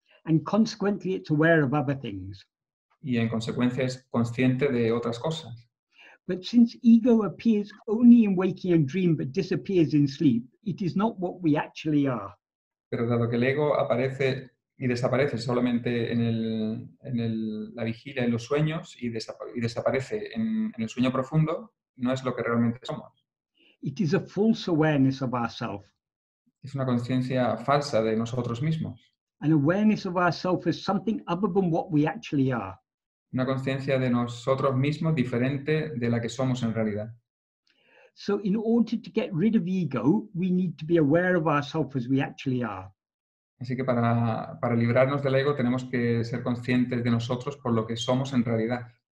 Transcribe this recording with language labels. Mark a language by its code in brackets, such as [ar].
[en] And consequently it's aware of other things. [es] Y en consecuencia es consciente de otras cosas. [en] But since ego appears only in waking and dream but disappears in sleep, it is not what we actually are. [es] Pero dado que el ego aparece y desaparece solamente en la vigilia, en los sueños, y desaparece en el sueño profundo, no es lo que realmente somos. [en] It is a false awareness of ourself. [es] Es una conciencia falsa de nosotros mismos. [en] An awareness of ourself as something other than what we actually are. [es] Una conciencia de nosotros mismos diferente de la que somos en realidad. [en] So in order to get rid of ego, we need to be aware of ourselves as we actually are. [es] Así que para librarnos del ego tenemos que ser conscientes de nosotros por lo que somos en realidad.